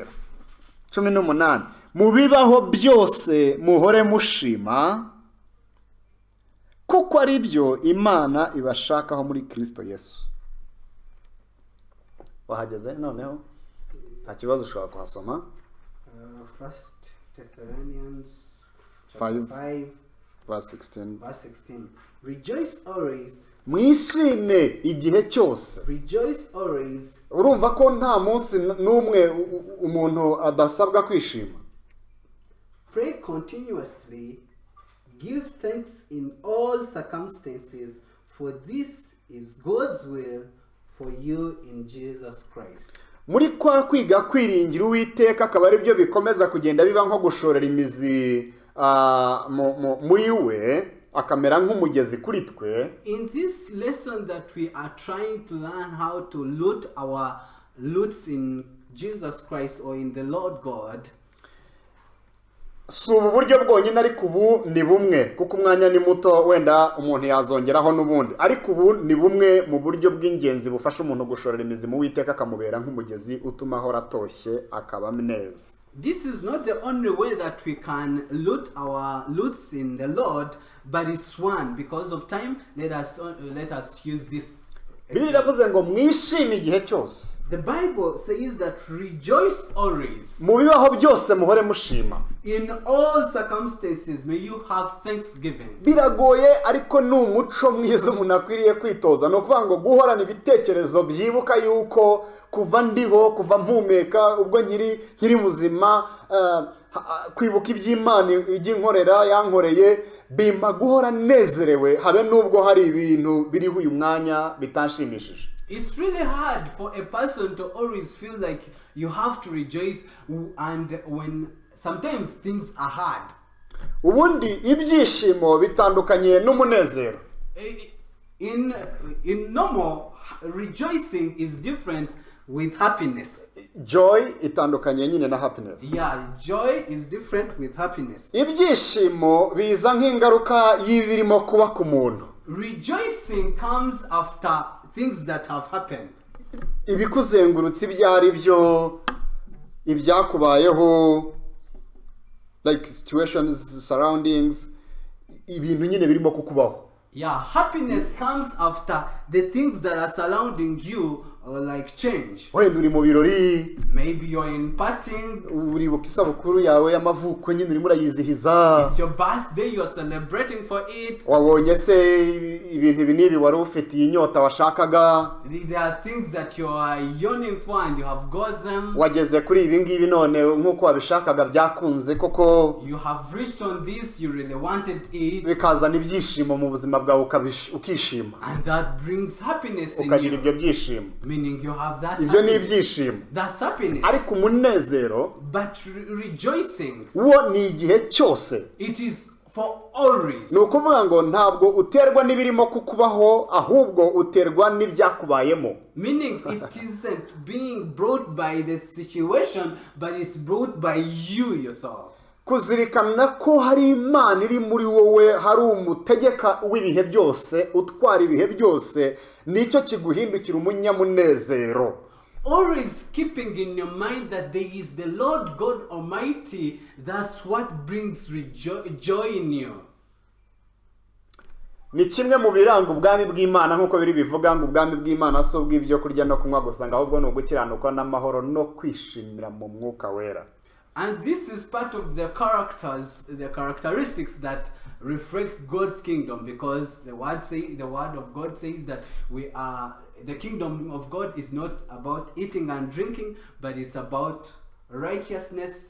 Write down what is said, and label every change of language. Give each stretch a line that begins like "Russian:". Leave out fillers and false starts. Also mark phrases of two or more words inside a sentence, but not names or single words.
Kinyarwanda: 18 mubibaho byose muhore mushima, kuko ari byo Imana ibashakaho muri Kristo Yesu. Wahageze noneho nta kibazo ushobora kuhasoma.
English: 1 Thessalonians 5 verse 16. Rejoice always.
Kinyarwanda: Mwishime igihe cyose.
English: Rejoice always.
Kinyarwanda: Urumva ko nta munsi n'umwe umuntu adasabwa kwishima.
English: Pray continuously. Give thanks in all circumstances, for this is God's will for you in Jesus Christ.
Kinyarwanda: Muri kwa kwiga kwiringira Uwiteka akaba ari byo bikomeza kugenda biba nko gushorera imizi muri we akamera nk'umugezi kuri twe.
English: In this lesson that we are trying to learn how to root our roots in Jesus Christ or in the Lord God,
Kinyarwanda: si ubu buryo bwonyine, ariko ubu ni bumwe kuko umwanya ni muto, wenda umuntu yazongeraho n'ubundi, ariko ubu ni bumwe mu buryo bw'ingenzi bufasha umuntu gushorera imizi mu Uwiteka akamubera nk'umugezi utuma ahora atoshye akaba neza.
English: This is not the only way that we can root our roots in the Lord, but it's one. Because of time, let us use this.
Kinyarwanda: Bibiliya iravuze ngo mwishime igihe cyose.
English: The Bible says that rejoice always.
Kinyarwanda: Mu bibaho byose muhore mushima.
English: In all circumstances, may you have thanksgiving.
Kinyarwanda: Biragoye, ariko ni umuco mwiza umuntu akwiriye kwitoza. No kuvuga ngo guhorana ibitekerezo byibuka yuko kuva ndiho, kuva mpumeka, ubwo nkiri muzima, kwibuka iby'Imana iginkorera yankoreye, bimba guhora nezerewe habe nubwo hari ibintu biriho uyu mwanya bitanshimishije.
English: It's really hard for a person to always feel like you have to rejoice, and when sometimes things are hard.
Kinyarwanda: ubundi ibyishimo bitandukanye n'umunezero.
English: In normal, rejoicing is different with happiness.
Kinyarwanda: Joy itandukanye nyine na happiness.
English: Yeah, joy is different with happiness.
Kinyarwanda: Ibyishimo biza nk'ingaruka y'ibirimo kuba ku muntu.
English: Rejoicing comes after things that have happened.
Kinyarwanda: Ibikuzengurutse ibyari byo, ibyakubayeho,
English: like situations, surroundings,
Kinyarwanda: ibintu nyine birimo kukubaho.
English: Yeah, happiness comes after the things that are surrounding you, or like change.
Kinyarwanda: Wenda uri mu birori,
English: Maybe you're in partying.
Kinyarwanda: uribuka isabukuru yawe y'amavuko nyine urimo urayizihiza.
English: It's your birthday, you're celebrating for it.
Kinyarwanda: Wabonye se ibintu ibi n'ibi wari ufitiye inyota washakaga.
English: There are things that you are yearning for and you have got them.
Kinyarwanda: Wageze kuri ibi ngibi none nk'uko wabishakaga byakunze koko.
English: You have reached on this, you really wanted it.
Kinyarwanda: Bikazana ibyishimo mu buzima bwawe ukishima.
English: And that brings happiness in
Kinyarwanda: Ukagira
English: you.
Kinyarwanda: ibyo byishimo.
English: Meaning you have that
Kinyarwanda: Ibyo ni
English: happiness.
Kinyarwanda: ibyishimo.
English: That's happiness.
Kinyarwanda: Ariko umunezero
English: But rejoicing,
Kinyarwanda: wo ni igihe cyose.
English: it is for always.
Kinyarwanda: Ni ukuvuga ngo ntabwo uterwa n'ibirimo kukubaho ahubwo uterwa n'ibyakubayemo.
English: Meaning it isn't being brought by the situation, but it's brought by you yourself.
Kinyarwanda: Kuzirikana ko hari Imana iri muri wowe, hari umutegeka w'ibihe byose utwara ibihe byose, nicyo kiguhindukira umunyamunezero.
English: Always keeping in your mind that there is the Lord God Almighty, that's what brings joy in you.
Kinyarwanda: Ni kimwe mu biranga ubwami bw'Imana nk'uko biri bivuga ngo ubwami bw'Imana so bw'ibyo kurya no kunywa gusa, ahubwo ni ugukiranuka n'amahoro no kwishimira mu mwuka wera.
English: And this is part of the characteristics that reflect God's kingdom, because the word of God says that the kingdom of God is not about eating and drinking, but it's about righteousness,